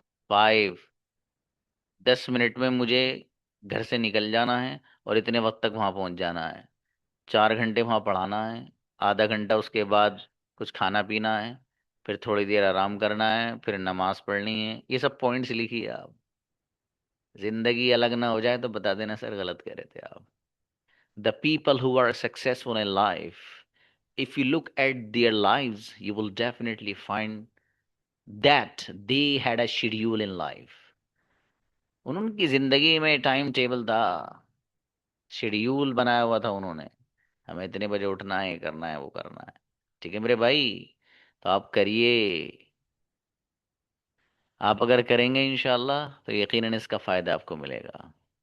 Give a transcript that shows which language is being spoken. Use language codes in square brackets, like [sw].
[hi] 5, 10 minute में मुझे घर से निकल जाना है और इतने वक्त तक वहाँ पहुँच जाना है। 4 घंटे वहाँ पढ़ाना है, आधा घंटा उसके बाद कुछ खाना पीना है, फिर थोड़ी देर आराम करना है, फिर नमाज पढ़नी है। ये सब पॉइंट्स लिखिए आप। जिंदगी अलग ना हो जाए तो बता देना सर गलत कह रहे थे आप। [en] The people who are successful in life, if you look at their lives, you will definitely find that they had a schedule in life. [hi] उनकी जिंदगी में टाइम टेबल था, शेड्यूल बनाया हुआ था उन्होंने, हमें इतने बजे उठना है, ये करना है, वो करना है। ठीक है मेरे भाई, तो आप करिए। आप अगर करेंगे इंशाल्लाह तो यकीनन इसका फायदा आपको मिलेगा।